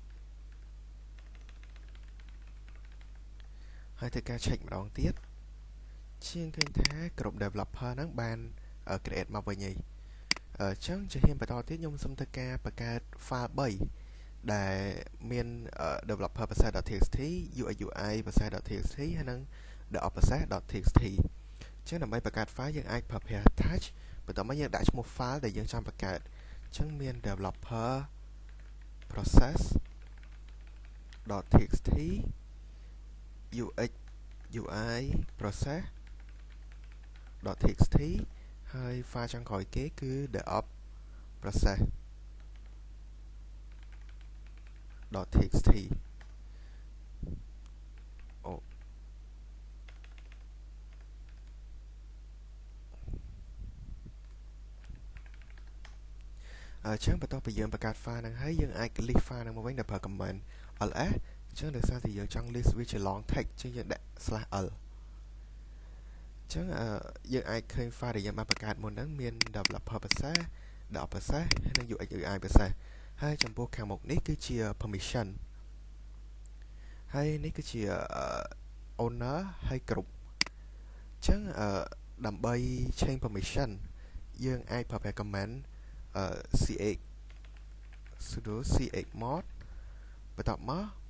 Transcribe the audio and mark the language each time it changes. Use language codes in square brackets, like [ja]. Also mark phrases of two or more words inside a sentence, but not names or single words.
[km] ហើយធ្វើការ check ម្ដងទៀតជាងឃើញថាក្រុម developer ហ្នឹងបាន create មកវិញហើយ ចឹងជាហ៊ានបន្តទៀតខ្ញុំសូមធ្វើការបង្កើត file 3ដែល មាន developer process.txt UX UI process.txt ហើយនិង developer process.txt ចឹងដើម្បីបង្កើត file យើងអាចប្រើប្រាស់ touch បន្ទាប់មកយើងដាក់ឈ្មោះ file ដែលយើងចង់បង្កើតចឹងមាន developer process.txt UX UI process.txt ហើយ file ចុងក្រោយគេគឺ developer process.txt អូ ចឹងបន្ទាប់ពីយើងបង្កើត file ហ្នឹងហើយយើងអាច [en] list file [km] ហ្នឹងមកវិញដោយប្រើ command ls ចឹងដោយសារតែ យើងចង់ list វាជា [en] long text [km] ចឹងយើងដាក់ /l ចឹងយើងអាចឃើញ file ដែលយើងបានបង្កើតមុនហ្នឹងមាន developer process developer process ហើយនិង UX UI process ហើយចំពោះខាងមុខនេះគឺជា permission ហើយនេះគឺជា owner ហើយ group ចឹងដើម្បី [en] change permission [km] យើងអាចប្រើប្រាស់ command ch sudo chmod បន្ទាប់មក